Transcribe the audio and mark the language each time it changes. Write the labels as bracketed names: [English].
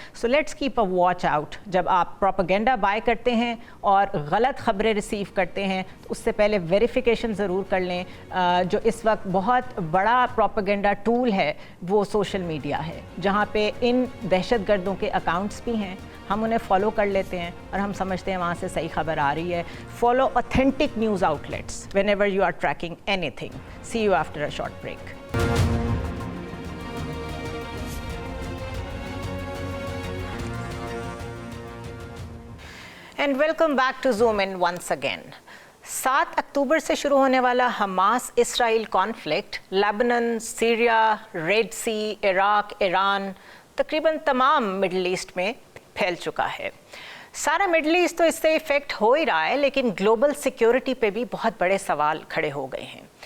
[English] So let's keep a watch out. [Urdu] جب آپ propaganda by کرتے ہیں اور غلط خبریں ریسیو کرتے ہیں تو اس سے پہلے ویریفیکیشن ضرور کر لیں. جو اس وقت بہت بڑا پروپیگنڈا ٹول ہے وہ سوشل میڈیا ہے, جہاں پہ ان دہشت گردوں کے اکاؤنٹس بھی ہیں, ہم انہیں فالو کر لیتے ہیں اور ہم سمجھتے ہیں وہاں سے صحیح خبر آ رہی ہے. [English] Follow authentic news outlets whenever you are tracking anything. See you after a short break. And welcome back to Zoom In once again. [Urdu] 7 اکتوبر سے شروع ہونے والا حماس اسرائیل کانفلکٹ لیبنان, سیریا, ریڈ سی, عراق, ایران, تقریباً تمام مڈل ایسٹ میں پھیل چکا ہے. سارا مڈل ایسٹ تو اس سے افیکٹ ہو ہی رہا ہے, لیکن گلوبل سیکیورٹی پہ بھی بہت بڑے سوال کھڑے ہو گئے ہیں.